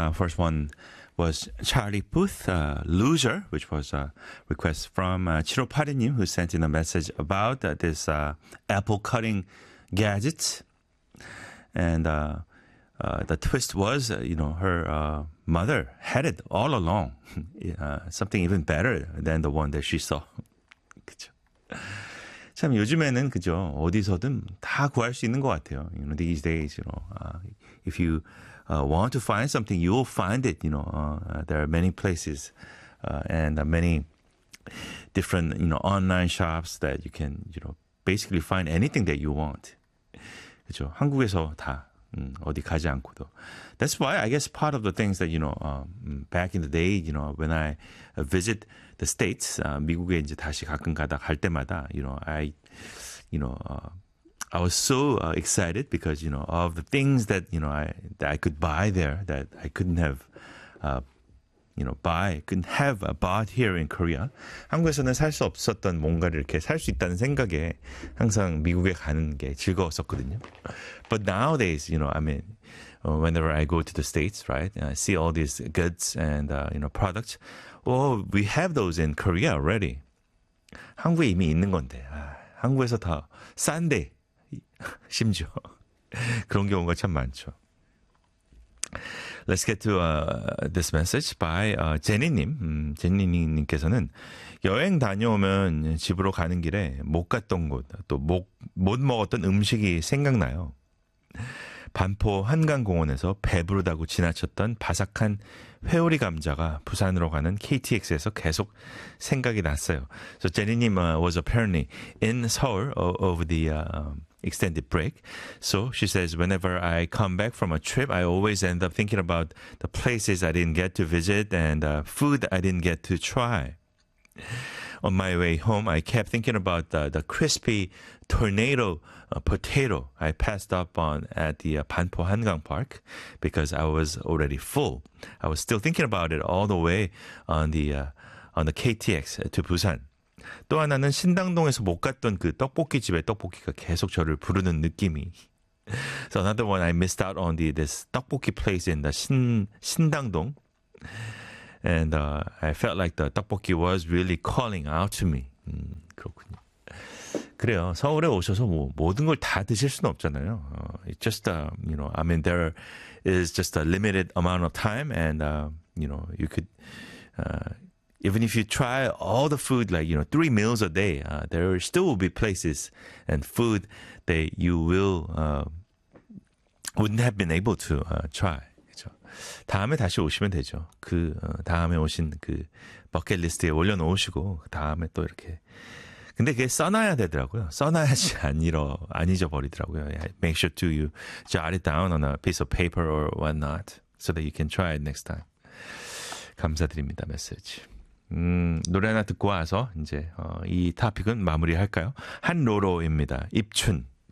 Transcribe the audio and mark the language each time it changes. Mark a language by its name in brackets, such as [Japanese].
[English] First one was Charlie Puth, Loser, which was a request from 7582님, who sent in a message about this apple cutting gadget. And the twist was, you know, her mother had it all along. Something even better than the one that she saw. [Korean] 그쵸? 참 요즘에는 그죠 어디서든 다 구할 수 있는 것 같아요. [English] You know, these days, you know, if you want to find something, you'll find it. You know, there are many places and many different, you know, online shops that you can, you know, basically find anything that you want. [Korean] 그죠? 한국에서 다 어디 가지 않고도. [English] That's why I guess part of the things that, you know, back in the day, you know, when I visit the States, [Korean] 미국에 이제 다시 가끔 가다 갈 때마다, [English] you know, I was so excited because, you know, of the things that, you know, I could buy there that I couldn't have, you know, bought here in Korea. [Korean] 한국에서는 살 수 없었던 뭔가를 이렇게 살 수 있다는 생각에 항상 미국에 가는 게 즐거웠었거든요. [English] But nowadays, you know, I mean, whenever I go to the States, right, I see all these goods and, you know, products. Well, we have those in Korea already. [Korean] 한국에 이미 있는 건데, 아, 한국에서 다 싼데. 심지어 그런 경우가 참 많죠. [English] Let's get to this message by Jenny님. [Korean] Jenny님께서는 여행 다녀오면 집으로 가는 길에 못 갔던 곳, 또 못 먹었던 음식이 생각나요. 반포 한강공원에서 배부르다고 지나쳤던 바삭한 회오리 감자가 부산으로 가는 KTX에서 계속 생각이 났어요. [English] So Jenny님 was apparently in Seoul over the extended break. So she says, whenever I come back from a trip, I always end up thinking about the places I didn't get to visit and food I didn't get to try. On my way home, I kept thinking about the crispy tornado potato I passed up on at the Banpo Hangang Park because I was already full. I was still thinking about it all the way on the KTX to Busan. [Korean] 또 하나는 신당동에서 못 갔던 그 떡볶이 집의 떡볶이가 계속 저를 부르는 느낌이. [English] So another one I missed out on this 떡볶이 place in the 신당동. And I felt like the 떡볶이 was really calling out to me. [Korean] 그렇군요. 그래요. 서울에 오셔서 뭐 모든 걸 다 드실 수는 없잖아요. [English] It's just you know, I mean there is just a limited amount of time and you know, you could even if you try all the food, like, you know, 3 meals a day, there still will be places and food that you will, wouldn't have been able to try. [Korean] 그쵸? 다음에 다시 오시면 되죠. 그 다음에 오신 그 버킷리스트에 올려놓으시고 다음에 또 이렇게. 근데 그게 써놔야 되더라고요. 써놔야지 안 잊어버리더라고요. [English] Make sure to you jot it down on a piece of paper or whatnot so that you can try it next time. [Korean] 감사드립니다. 메시지. 노래 하나 듣고 와서 이제 이 토픽은 마무리할까요? 한로로입니다. 입춘.